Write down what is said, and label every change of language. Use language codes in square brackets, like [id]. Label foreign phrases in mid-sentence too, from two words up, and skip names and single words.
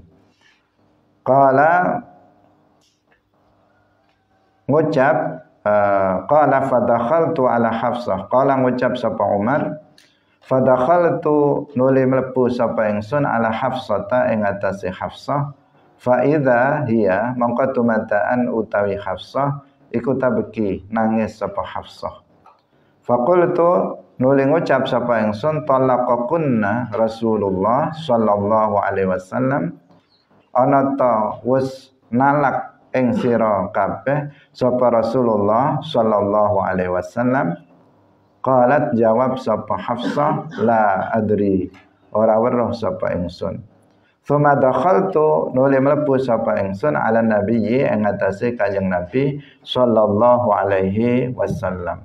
[jv] Qala ngucap [ar] قال فدخلت على حفصة, [jv] qala ngucap sapa Umar fadakhaltu nuli mlebu sapa ingsun [ar] على حفصة [jv] ing atase Hafsah. [ar] فإذا هي [jv] mangka tumataan utawi Hafsah iku tabeki nangis sapa Hafsah. Faqultu nuli ngucap sapa ingsun [ar] طلقكن رسول الله صلى الله عليه وسلم, [jv] ana ta wis nalak ing sira kabeh sapa [ar] رسول الله صلى الله عليه وسلم. [jv] Qalat jawab sapa Hafsah [ar] لا أدري, [jv] ora weruh sapa ingsun. [ar] ثم دخلت [jv] nuli mlebu sapa ingsun [ar] على النبي [jv] ing atase Kanjeng Nabi [ar] صلى الله عليه وسلم.